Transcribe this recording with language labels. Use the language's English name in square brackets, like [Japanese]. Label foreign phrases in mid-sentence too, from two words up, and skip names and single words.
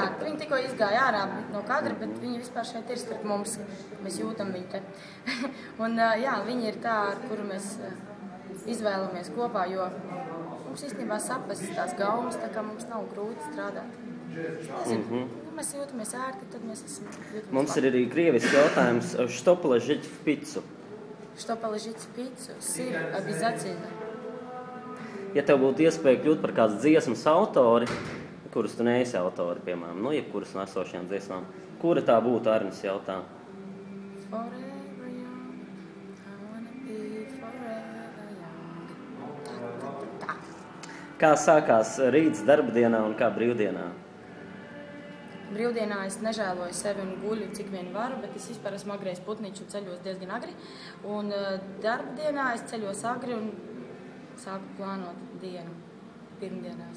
[Latvian] Jā, viņa tikko izgāja ārā no kadra, bet viņa vispār šeit ir starp mums, mēs jūtam viņu te. Un jā, viņa ir tā, ar kuru mēs izvēlamies kopā, jo mums īstenībā saprast tās gaumas, tā kā mums nav grūti strādāt. Mēs jūtamies ērti, tad mēs esam jūtamies mums ir arī krieviski jautājums, [Russian] что положить в пиццу? Что положить в пиццу? Сыр обязательно. [Latvian] Ja tev būtu iespēja kļūt par kādas dziesmas autori, kuras tu neesi autori, piemēram, jebkuras no esošajām dziesmām, kura tā būtu, Arnis jautā? [English] Forever young, I wanna be forever young. [Latvian] Kā sākās rīts darbdienā un kā brīvdienā? Brīvdienā es nežēloju sevi un guļu, cik vien varu, bet es vispār esmu agrējis putniņš un ceļos diezgan agri. Un darbdienā es ceļos agri un sāku plānot dienu pirmdienās.